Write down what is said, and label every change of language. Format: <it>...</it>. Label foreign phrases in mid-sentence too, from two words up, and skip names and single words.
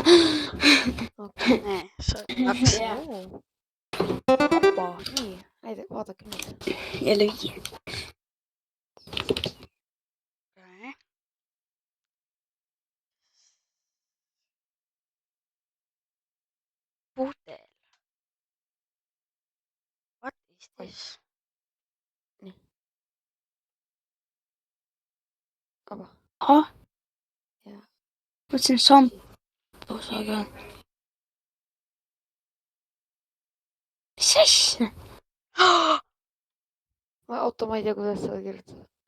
<et>Nii, kaks. Nii, vaadake nüüd. Ja lüügi. Pudel.</et> <en>What is this?</en> <et>Nii. Ava. Ja. Mõtlesin sampus, aga... Mis asja? Oota, ma ei tea, kuidas seda kirjutada.</et>